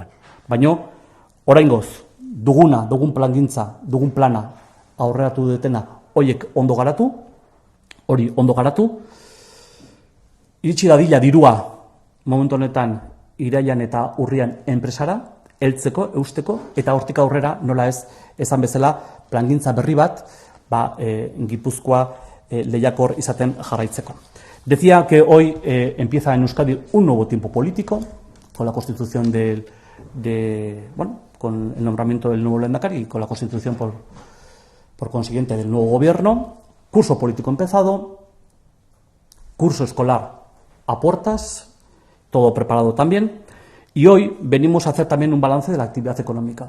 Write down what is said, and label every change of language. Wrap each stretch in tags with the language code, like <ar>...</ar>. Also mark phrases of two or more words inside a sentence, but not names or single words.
<eu>Baina, oraingoz, dugun plangintza, dugun plana aurreratu dutena, horiek ondo garatu, iritsi dadila dirua momentu honetan irailan eta urrian enpresara, heltzeko, eusteko, eta hortik aurrera nola ez esan bezala plangintza berri bat, Gipuzkoa lehiakor izaten jarraitzeko.</eu> <es>Decía que hoy empieza en Euskadi un nuevo tiempo político, con la constitución con el nombramiento del nuevo lehendakari y con la constitución por consiguiente del nuevo gobierno, curso político empezado, curso escolar a puertas, todo preparado también, y hoy venimos a hacer también un balance de la actividad económica.</es>